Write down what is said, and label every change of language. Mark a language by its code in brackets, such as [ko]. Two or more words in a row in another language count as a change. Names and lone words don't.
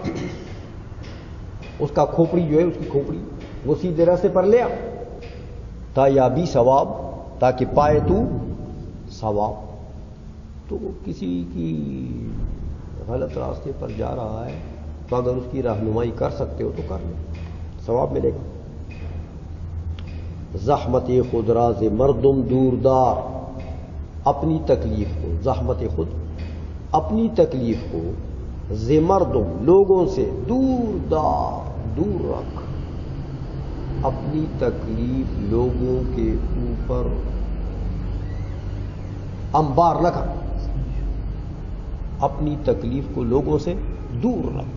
[ur] اس کا کھوپڑی جو ہے، اس کی کھوپڑی وہ سیدھے راستے پر لیا تایا بھی ثواب، تاکہ پائے تو ثواب. تو کسی کی غلط راستے پر جا رہا ہے تو اگر اس کی رہنمائی کر سکتے ہو تو کر لیں، ثواب ملے گا. [fa] زحمت خود راز مردم دوردار، [ur] اپنی تکلیف کو، [fa] زحمت خود [ur] اپنی تکلیف کو، زمردم لوگوں سے [fa] دور دار، [ur] دور رکھ. اپنی تکلیف لوگوں کے اوپر انبار نہ کر، اپنی تکلیف کو لوگوں سے دور رکھ.